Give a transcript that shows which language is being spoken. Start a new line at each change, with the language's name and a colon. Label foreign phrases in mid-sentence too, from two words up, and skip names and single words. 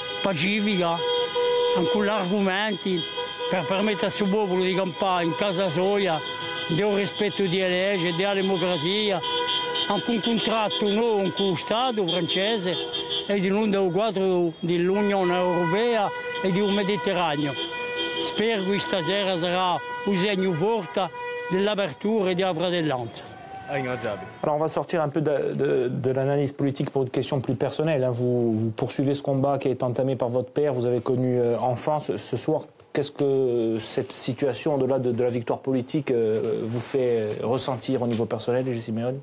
Italian: pacifica, con argomenti per permettere al suo popolo di campare in casa sua, del rispetto delle leggi, della democrazia, anche un contratto nuovo con lo Stato francese e di non del quadro dell'Unione Europea e del Mediterraneo. Spero che stasera sarà un segno forte dell'apertura e della fratellanza.
French: Alors on va sortir un peu de l'analyse politique pour une question plus personnelle. Hein. Vous poursuivez ce combat qui est entamé par votre père, vous avez connu enfant. Ce soir, qu'est-ce que cette situation, au-delà de la victoire politique, vous fait ressentir au niveau personnel, Gilles Simeoni?